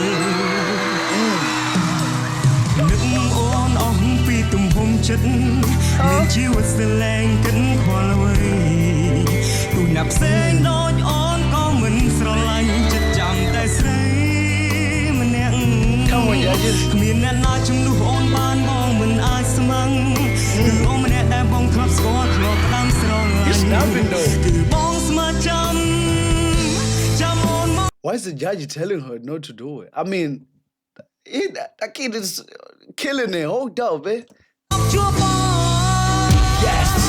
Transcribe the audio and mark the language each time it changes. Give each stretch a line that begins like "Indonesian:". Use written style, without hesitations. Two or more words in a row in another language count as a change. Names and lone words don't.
Khmer: នឹកអូនអស់ពីទំហំចិត្តមានជីវិតស្រឡាញ់កិនខ្វល់អ្វីទូអ្នកផ្សេងដូចអូនក៏មិនស្រឡាញ់ចិត្តចាំតែស្រីម្នាក់គ្មានអ្នកណាជំនួសអូនបានបងមិនអាចស្មឹងគឺអូនម្នាក់ដែលបងធ្លាប់ស្គាល់ធ្លាប់ផ្ដាំស្រឡាញ់គឺបងស្មើចាំអូន
English: Why is the judge telling her not to do it? I mean, that kid is killing it. Hold up, man. Yes.